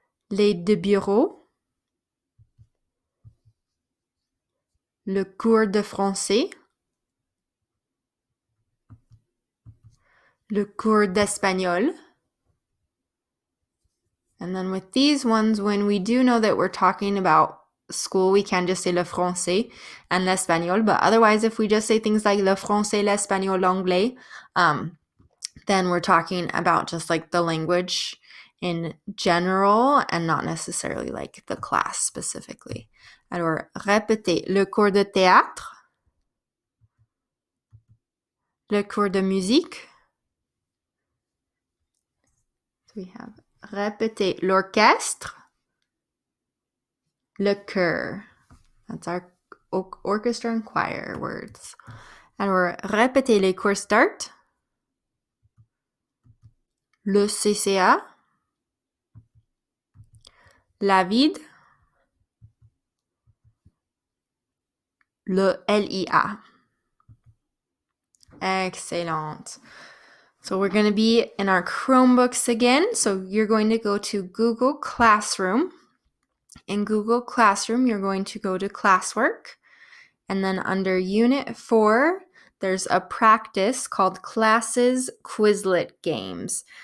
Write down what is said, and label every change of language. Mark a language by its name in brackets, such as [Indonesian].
[French] l'aide de bureau, le cours de français, le cours d'espagnol. [English] And then with these ones, when we do know that we're talking about school, we can just say le français and l'espagnol. But otherwise, if we just say things like le français, l'espagnol, l'anglais, then we're talking about just like the language in general and not necessarily like the class specifically. [French] Alors, répétez le cours de théâtre, le cours de musique. [English] So we have [French] répétez l'orchestre, le chœur. [English] That's our orchestra and choir words. And we're [French] répétez les cours d'art, le CCA, la vide, le LIA. [English] Excellent. So we're going to be in our Chromebooks again. So you're going to go to Google Classroom. In Google Classroom, you're going to go to classwork. And then under Unit 4, there's a practice called Classes Quizlet Games.